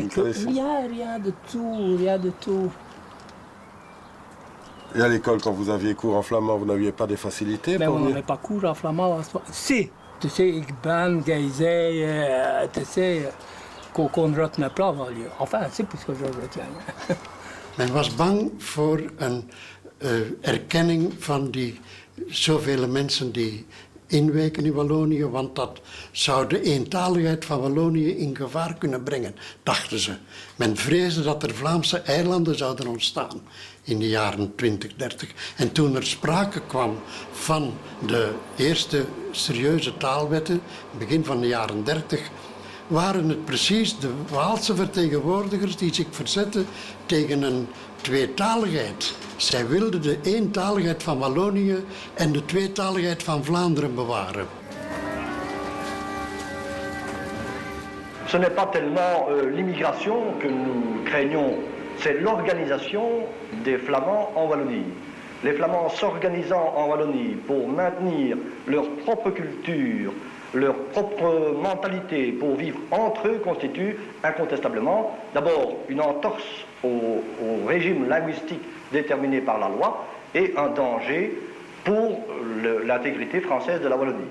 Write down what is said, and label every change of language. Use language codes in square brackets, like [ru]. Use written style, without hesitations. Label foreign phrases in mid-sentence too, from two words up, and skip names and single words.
[fr] Rien de tout. Et à l'école, quand vous aviez cours en flamand, vous n'aviez pas des facilités? Mais on n'avait pas cours en flamand. Si, tu sais, [nl] ik ben, [fr] geizé, tu sais, qu'on retenait pas. Enfin, c'est pour ce que je retiens. [nl] Men was bang voor een erkenning van die zoveel mensen die inwijken in Wallonië, want dat zou de eentaligheid van Wallonië in gevaar kunnen brengen, dachten ze. Men vreesde dat er Vlaamse eilanden zouden ontstaan in de jaren 20, 30. En toen er sprake kwam van de eerste serieuze taalwetten, begin van de jaren 30, waren het precies de Waalse vertegenwoordigers die zich verzetten tegen een tweetaligheid. Zij wilden de eentaligheid van Wallonië en de tweetaligheid van Vlaanderen bewaren. [fr] Ce n'est pas tellement l'immigration que nous craignons, c'est l'organisation des Flamands en Wallonie. Les Flamands s'organisant en Wallonie pour maintenir leur propre culture, leur propre mentalité pour vivre entre eux constitue incontestablement d'abord une entorse au régime linguistique déterminé par la loi et un danger pour l'intégrité française de la Wallonie.